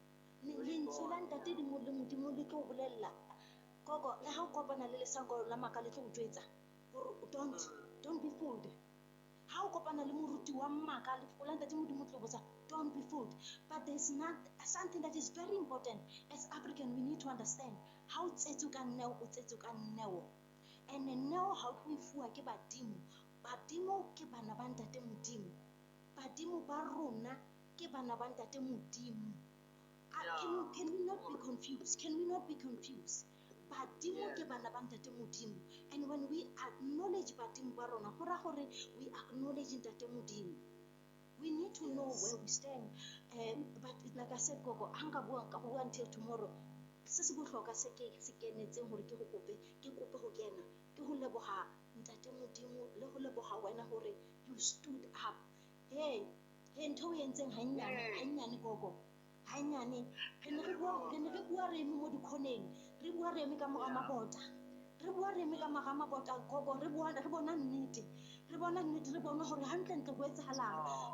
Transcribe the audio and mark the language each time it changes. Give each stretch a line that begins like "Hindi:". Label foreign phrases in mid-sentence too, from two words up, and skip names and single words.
English: Don't be fooled. Don't be fooled. But there's not something that is very important. As African, we need to understand how and now how we
Tswana: fua ke badimo ke bana ba ntate modimo ba rona ke bana ba ntate modimo.
English: Can we not be confused?
Tswana: Badimo ke bana ba ntate modimo,
English: and when we acknowledge
Tswana: badimo ba rona go ra gore
English: we acknowledge
Tswana: ntate modimo.
English: We need to know where we stand. But like I said, Gogo, until tomorrow.
Tswana: Se se botlhokwa se kenetseng gore ke go kope go kena ke go leboga ntate modimo le go leboga wena gore
English: you stood up.
Southern Sotho: Hey ntho o entseng hannyane Gogo, hannyane re ne re bua re eme mo dikhoneng, re bua re eme ka moga mabota, Gogo, re bona nnete, re bona gore hantlentle go etsagalang.